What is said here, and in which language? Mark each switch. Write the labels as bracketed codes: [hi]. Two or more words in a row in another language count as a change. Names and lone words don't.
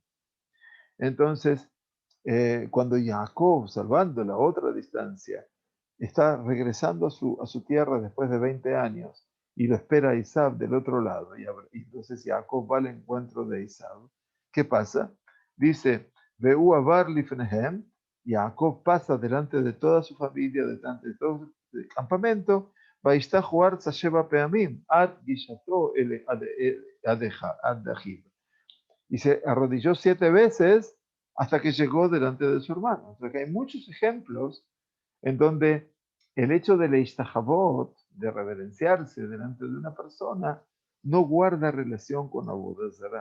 [es] Entonces, cuando Jacob, salvando la otra distancia, está regresando a su tierra después de 20 años y lo espera Isaac del otro lado, y entonces Jacob va al encuentro de Isaac. ¿Qué pasa? Dice, [he] והוא עבר לפניהם, [es] Jacob pasa delante de toda su familia, delante de todo el campamento, [he] וישתחו ארצה שבע פעמים, עד גשתו עד אחיו. [es] Y se arrodilló 7 veces hasta que llegó delante de su hermano. O sea que hay muchos ejemplos en donde el hecho de leishtahavot, de reverenciarse delante de una persona, no guarda relación con [he] עבודה זרה.